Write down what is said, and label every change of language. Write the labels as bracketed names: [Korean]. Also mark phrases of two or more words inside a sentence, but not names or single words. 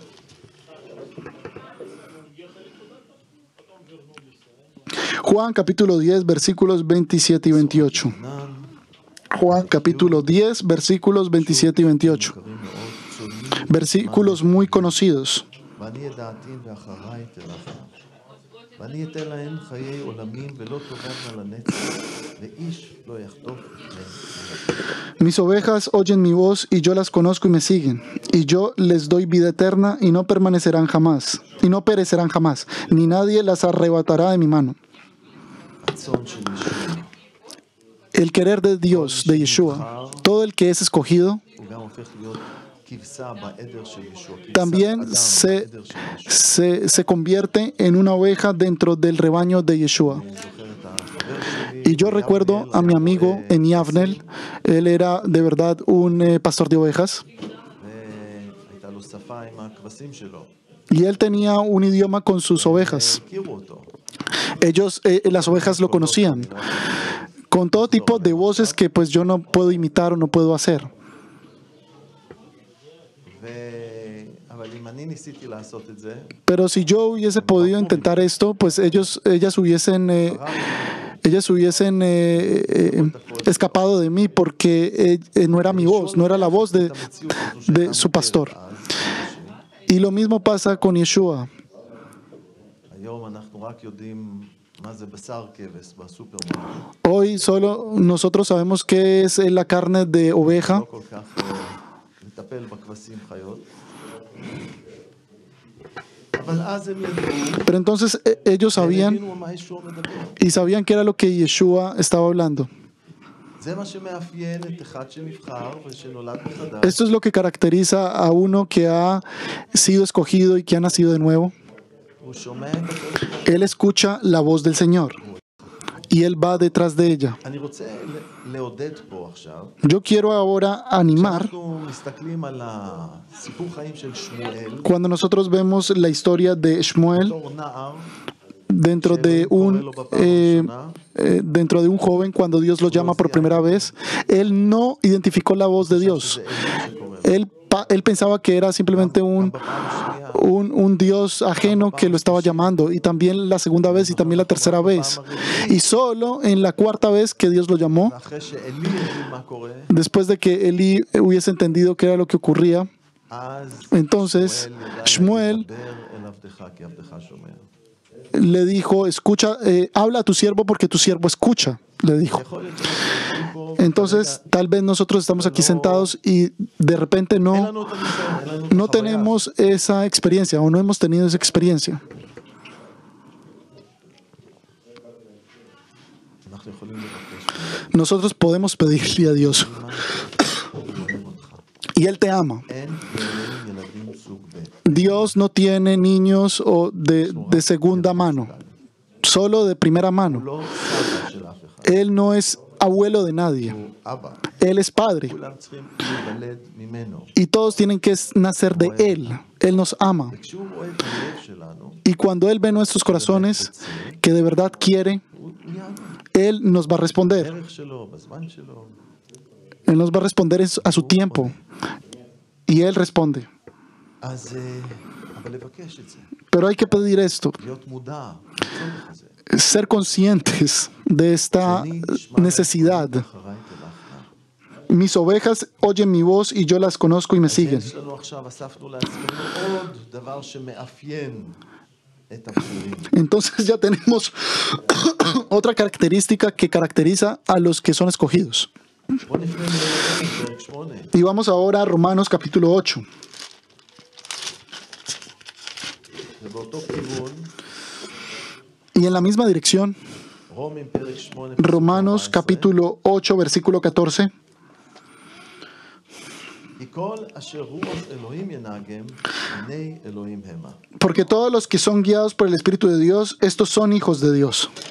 [Spanish] Juan capítulo 10, versículos 27 y 28. Juan capítulo 10, versículos 27 y 28. versículos muy conocidos. [Hebrew] ואני ידעתין ואחריי תלכנה. ואני אתן להן חיי עולמים ולא תאבדנה לנצח, ואיש לא יחטוף מהן. [Spanish] Mis ovejas oyen mi voz y yo las conozco y me siguen. Y yo les doy vida eterna y no permanecerán jamás. Y no perecerán jamás. Ni nadie las arrebatará de mi mano. [Hebrew] הרצון של ישוע, [Spanish] El querer de Dios, de Yeshua, todo el que es escogido, [Hebrew] הוא גם הופך להיות כבשה בעדר של ישוע. כבשת [Spanish] también [Hebrew] אדם בעדר של ישוע. [Spanish] se convierte en una oveja dentro del rebaño de Yeshua. [Hebrew] אני זוכר את החבר שלי, [Spanish] Y yo recuerdo a mi amigo en Yavnel, él era de verdad un pastor de ovejas, [Hebrew] והייתה לו שפה עם הכבשים שלו. [Spanish] y él tenía un idioma con sus ovejas. [Hebrew] הכירו אותו. [Spanish] Las ovejas lo conocían, con todo tipo de voces que pues yo no puedo imitar o no puedo hacer. [Hebrew] אבל אם אני ניסיתי לעשות את זה, [Spanish] Pero si yo hubiese podido intentar esto, pues ellas hubiesen escapado de mí porque no era mi voz, no era la voz de su pastor. Y lo mismo pasa con Yeshua. [Hebrew] היום אנחנו רק יודעים מה זה בשר כבש בסופרמרקט. [Spanish] Hoy solo nosotros sabemos qué es la carne de oveja, [Hebrew] לא כל כך לטפל בכבשים חיות. אבל אז הם ידעו, [Spanish] pero entonces ellos [Hebrew] הם [Spanish] sabían [Hebrew] הבינו מה ישוע מדבר. [Spanish] y sabían que era lo que Yeshua estaba hablando. [Hebrew] זה מה שמאפיין את אחד שנבחר ושנולד מחדש. [Spanish] Esto es lo que caracteriza a uno que ha sido escogido y que ha nacido de nuevo. [Hebrew] הוא שומע את הקול שלו. [Spanish] Él escucha la voz del Señor y él va detrás de ella. [Hebrew] אני רוצה לעודד פה עכשיו. [Spanish] Yo quiero ahora animar, [Hebrew] כשאנחנו מסתכלים על הסיפור חיים של שמואל, [Spanish] cuando nosotros vemos la historia de Shmuel [Hebrew] בתור נער, [Spanish] dentro de un joven, cuando Dios lo llama por primera vez, él no identificó la voz de Dios. Él pensaba que era simplemente un Dios ajeno que lo estaba llamando, y también la segunda vez y también la tercera vez. Y solo en la cuarta vez que Dios lo llamó, [Hebrew] ואחרי שאלי הבין מה קורה, [Spanish] después de que Elí hubiese entendido qué era lo que ocurría, [Hebrew] אז [Spanish] entonces Shmuel [Hebrew] דבר אל עבדך כי עבדך שומע. [Spanish] le dijo, escucha, habla a tu siervo porque tu siervo escucha, le dijo. [Hebrew] יכול להיות שאנחנו פה, [Spanish] Entonces, tal vez nosotros estamos aquí sentados y de repente [Hebrew] אין [Spanish] no [Hebrew] לנו את הניסיון, אין לנו את החוויה. [Spanish] tenemos esa experiencia o no hemos tenido esa experiencia. [Hebrew] אנחנו יכולים לבקש, [Spanish] Nosotros podemos pedirle a Dios [Hebrew] הוא אוהב אותך. [Spanish] y Él te ama. [Hebrew] אין לאלוהים ילדים סוג ב'. [Spanish] Dios no tiene niños o de segunda mano, solo de primera [Hebrew] הוא [Spanish] mano. [Hebrew] לא סבא של אף אחד, [Spanish] Él no es abuelo de nadie, [Hebrew] הוא אבא. [Spanish] Él es padre. [Hebrew] כולם צריכים להיוולד ממנו. [Spanish] Y todos tienen que nacer de Él. Él nos ama. [Hebrew] וכשהוא רואה את הלב שלנו, [Spanish] Y cuando Él ve nuestros corazones que de verdad quiere, [Hebrew] הוא יענה. [Spanish] Él nos va a responder. [Hebrew] בדרך שלו, בזמן שלו. [Spanish] Él nos va a responder a su tiempo. Y Él responde. [Hebrew] אז, אבל לבקש את זה. [Spanish] Pero hay que pedir esto, [Hebrew] להיות מודע לצורך הזה. [Spanish] ser conscientes de esta necesidad. [Hebrew] אחריי תלכנה. [Spanish] Mis ovejas oyen mi voz y yo las conozco y me siguen. [Hebrew] יש לנו עכשיו, אספנו לעצמנו עוד דבר שמאפיין את הבחירים. [Spanish] Entonces ya tenemos otra característica que caracteriza a los que son escogidos. [Hebrew] בוא נפנה לפרק 8. [Spanish] Y vamos ahora a Romanos capítulo 8. [Hebrew] ובאותו כיוון, [Spanish] Y en la misma dirección, [Hebrew] רומים פרק 8, [Spanish] Romanos capítulo 8, versículo 14. [Hebrew] כי כל אשר רוח אלוהים ינהגם, בני אלוהים המה. [Spanish] Porque todos los que son guiados por el Espíritu de Dios, estos son hijos de Dios.